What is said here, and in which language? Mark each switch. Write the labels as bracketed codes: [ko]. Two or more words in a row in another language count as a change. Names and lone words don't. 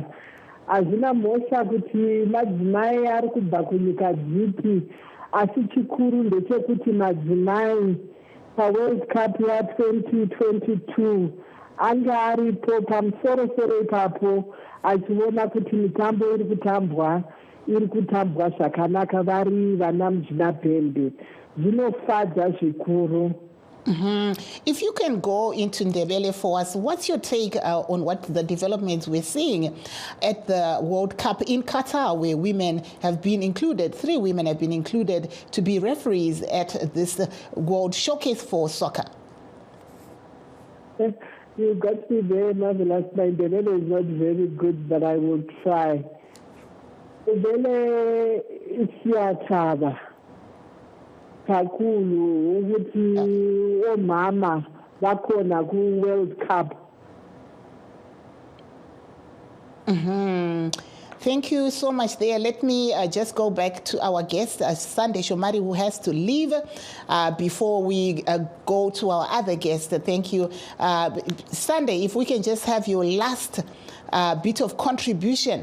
[sn] Hazvina mhosva kuti madzimai ari kubva kunyika dzipi, asi chikuru ndechekuti madzimai paWorld Cup ya2022 anga aripo pamusoro-soro ipapo achiona kuti mitambo iri kutambwa zvakanaka vari vana mujinapembe. Zvinofadza zvikuru. [en] If you can go into Ndebele for us, what's your take on what the developments we're seeing at the World Cup in Qatar, where women have been included, 3 women have been included to be referees at this World Showcase for Soccer? You got me there, marvelous. My Ndebele is not very good, but I will try. [nd] Ndebele isiyachaba. Kakhulu ukuthi omama bakhona ku-World Cup. [en] Thank you so much there. Let me just go back to our guest, Sunday Shomari, who has to leave before we go to our other guest. Thank you. Sunday, if we can just have your last bit of contribution.